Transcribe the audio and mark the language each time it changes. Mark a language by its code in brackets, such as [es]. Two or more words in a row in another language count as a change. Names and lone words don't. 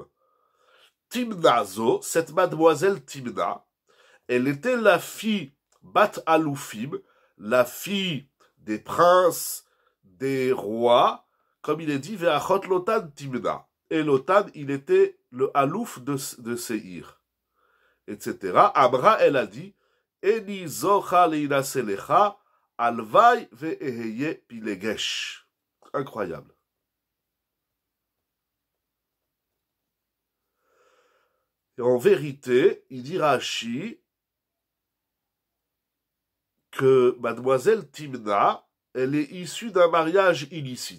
[fr] Timnazo, cette mademoiselle Timna, elle était la fille [he] בת אלופים, [fr] la fille des princes, des rois, comme il est dit, [he] ואחות לוטן תמנע. [fr] Et Lotan, il était le Alouf de Seir, etc. Amra, elle a dit, [he] איני זוכה להינשא לך הלואי ואהיה פילגש. [fr] Incroyable. Et en vérité, il dit Rashi que mademoiselle Timna, elle est issue d'un mariage illicite.